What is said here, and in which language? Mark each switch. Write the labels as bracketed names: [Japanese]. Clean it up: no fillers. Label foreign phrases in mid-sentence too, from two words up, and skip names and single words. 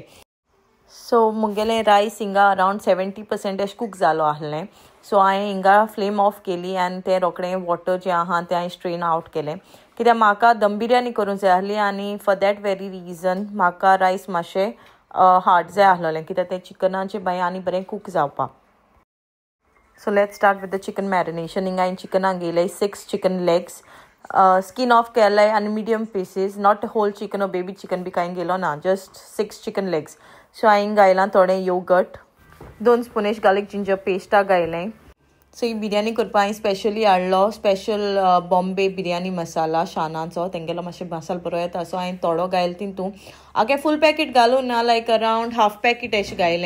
[Konkani] सो मुगेलें रायस हिंगा अरावंड 70% अशें कूक जालो आहलें. सो हांवें हिंगा [English] flame off [Konkani] केली आनी तें रोखडें वॉटर जें आहा तें हांवें [English] strain out [Konkani] केलें कित्याक म्हाका दम बिर्याणी करूंक जाय आहली आनी [English] for that very reason [Konkani] म्हाका रायस मातशें हार्ड जाय आहलोलें कित्याक तें चिकनाचें भायर आनी बरें कूक जावपाक. [English] So let's start with the chicken marination. [Konkani] हिंगा हांवें चिकनाक घेयले [English] 6 chicken legs. skin off [Konkani] केले आनी [English] medium pieces, not whole chicken [Konkani] ओ [English] baby chicken [Konkani] बी कांय घेयलो ना, [English] जस्ट 6 chicken legs. [Konkani] सो हांवें घायलां थोडें योगर्ट, 2 [English] spoon garlic ginger pesta [Konkani] घायलें. सो ही बिर्याणी करपाक हांवें स्पेशली हाडलो स्पेशल बॉम्बे बिर्याणी मसाला शानाचो, तेंगेलो मातशें मसालो बरो येता सो हांवें थोडो घायलो तितून. आगे [English] full packet [Konkani] घालूं ना, [English] like around half packet [Konkani] अशें घायलें.